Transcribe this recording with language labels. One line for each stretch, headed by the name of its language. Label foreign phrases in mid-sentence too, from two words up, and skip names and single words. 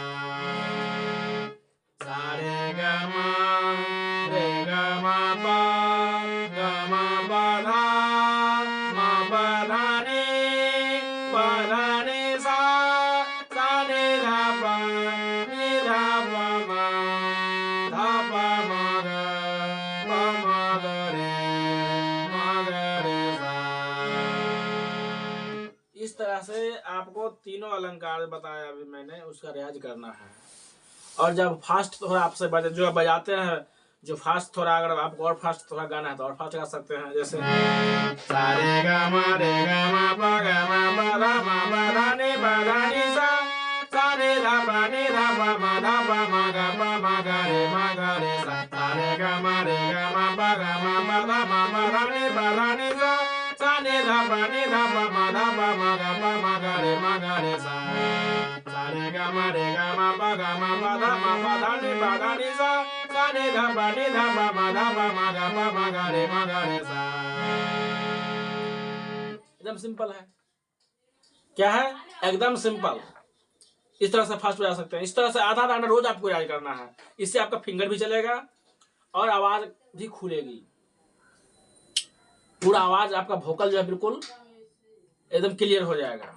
Hindi: सा रे ग म प धा नि सा नि ध प म ग रे सा। इस तरह से आपको तीनों अलंकार बताया अभी मैंने, उसका रियाज करना है। और जब फास्ट थोड़ा आपसे जो बजाते हैं, जो फास्ट थोड़ा, अगर आपको और फास्ट थोड़ा गाना है तो और फास्ट गा सकते हैं। जैसे सा रे ग म प धा नि सा नि ध प म ग रे सा। सा रे ग म प धा नि सा नि ध प म ग रे सा। सा रे ग म प धा नि सा नि ध प म ग रे सा। एकदम सिंपल है। क्या है? एकदम सिंपल। इस तरह से फास्ट बजा सकते हैं। इस तरह से आधा घंटा रोज आपको याद करना है। इससे आपका फिंगर भी चलेगा और आवाज भी खुलेगी। पूरा आवाज आपका वोकल जो है बिल्कुल एकदम क्लियर हो जाएगा।